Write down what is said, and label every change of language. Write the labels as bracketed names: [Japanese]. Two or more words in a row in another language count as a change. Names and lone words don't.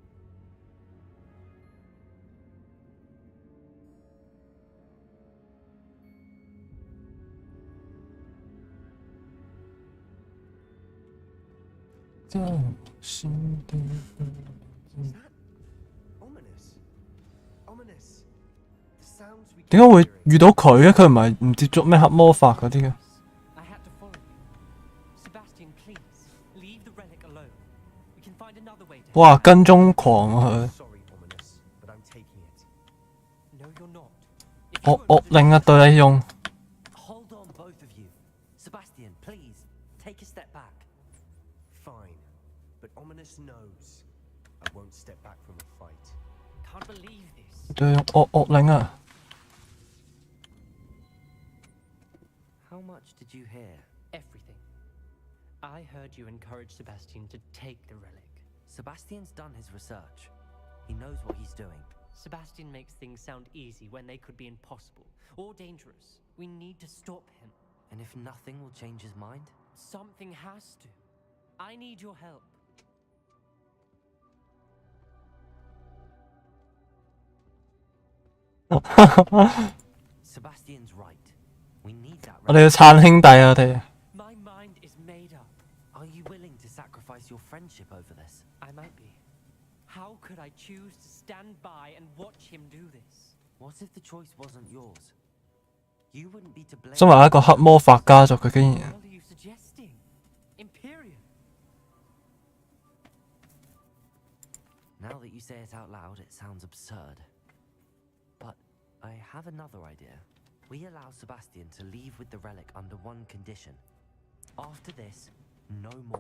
[English] Is that ominous? Ominous. The sounds we [Cantonese] 點解會遇到佢嘅？佢唔係唔接觸咩黑魔法嗰啲嘅？ [English] I had to follow you. Sebastian, please, leave the relic alone. We can find another way to [Cantonese] 哇！跟蹤狂啊佢！ [English] Sorry, ominous, but I'm taking it. No, you're not. If you [Cantonese] 惡 [English] won't [Cantonese] 令啊對你用。 [English] Hold on, both of you. Sebastian, please, take a step back. Fine, but ominous knows I won't step back from a fight. Can't believe this. [Cantonese] 對你用惡令啊！ [English] How much did you hear? Everything. I heard you encourage Sebastian to take the relic. Sebastian's done his research. He knows what he's doing. Sebastian makes things sound easy when they could be impossible or dangerous. We need to stop him. And if nothing will change his mind? Something has to. I need your help. Sebastian's right. We need that [Cantonese] 我哋要 [English] relic. [Cantonese] 撐兄弟啊！我哋 [English] My mind is made up. Are you willing to sacrifice your friendship over this? I might be. How could I choose to stand by and watch him do this? What if the choice wasn't yours? You wouldn't be to blame. [Cantonese] 身為一個黑魔法家族，佢竟然 [English] What are you suggesting? Imperium? Now that you say it out loud, it sounds absurd. But I have another idea. We allow Sebastian to leave with the relic under one condition. After this, no more.